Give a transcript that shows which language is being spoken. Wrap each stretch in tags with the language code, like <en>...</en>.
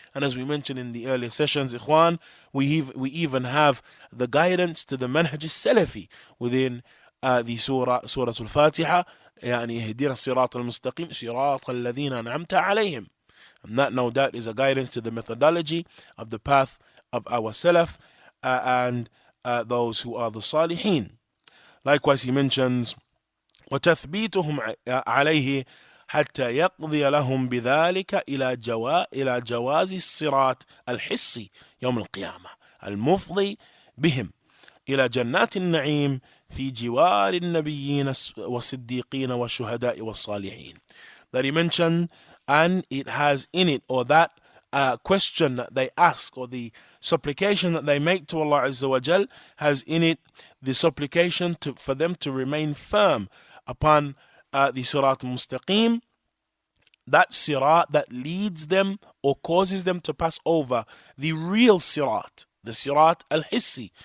<en>And as we mentioned in the earlier sessions, Ikhwan, we even have the guidance to the Manhaj al-Salafi within the Surah al-Fatiha,</en> <ar>يعني اهدنا الصراط المستقيم صراط الذين أنعمت عليهم.</ar> <en>And that no doubt is a guidance to the methodology of the path of our Salaf and those who are the Salihin. Likewise, he mentions</en> <ar>وتثبيتهم عليه حتى يقضي لهم بذلك إلى جواز الصراط الحسي يوم القيامة المفضي بهم إلى جنات النعيم في جوار النبيين والصديقين والشهداء والصالحين.</ar> <en>That he mentioned, and it has in it, or that question that they ask, or the supplication that they make to Allah Azza wa Jal, has in it the supplication for them to remain firm upon the Sirat al-Mustaqim, that Sirat that leads them or causes them to pass over the real Sirat, the Sirat al-Hissi.</en>